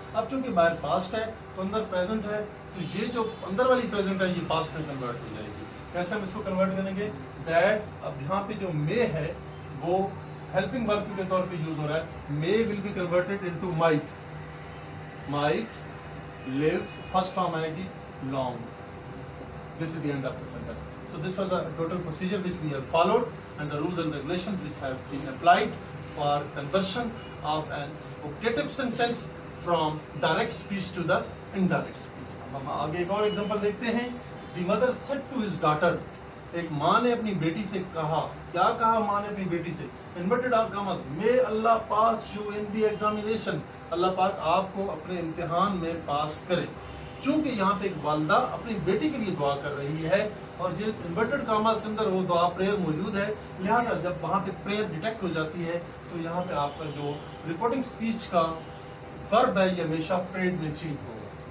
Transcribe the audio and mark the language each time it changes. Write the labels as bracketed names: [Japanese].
[Urdu] اب چونکہ باہر پاسٹ ہے تو اندر پریزنٹ ہے, تو یہ جو اندر والی پریزنٹ ہے یہ پاسٹ میں کنورٹ ہو جائے گی. کیسے ہم اس کو کنورٹ کریں گے؟ دیٹ. اب یہاں پہ جو مے ہے وہ ہیلپنگ ورب کے طور پہ یوز ہو رہا ہے. [English] May will be converted into might. Might live, first form آئے گی long. This is the end of the sentence. So this was a total procedure which we have followed and the rules and regulations which have been applied for conversion of an optative sentence from direct speech to the indirect speech. [Urdu] اب ہم آگے ایک اور example دیکھتے ہیں. [English] The mother said to his daughter, [Urdu] ایک ماں نے اپنی بیٹی سے کہا. کیا کہا ماں نے اپنی بیٹی سے؟ Inverted are commas, [English] may Allah pass you in the examination. [Urdu] اللہ پاک آپ کو اپنے امتحان میں پاس کرے. چونکہ یہاں پہ ایک والدہ اپنی بیٹی کے لیے دعا کر رہی ہے اور یہ انورٹڈ کاماز کے اندر وہ دعا پریئر موجود ہے، لہٰذا جب وہاں پہ پریئر ڈیٹیکٹ ہو جاتی ہے تو یہاں پہ آپ کا جو رپورٹنگ اسپیچ کا ورب ہے یہ ہمیشہ پریڈ میں چینج ہوگا.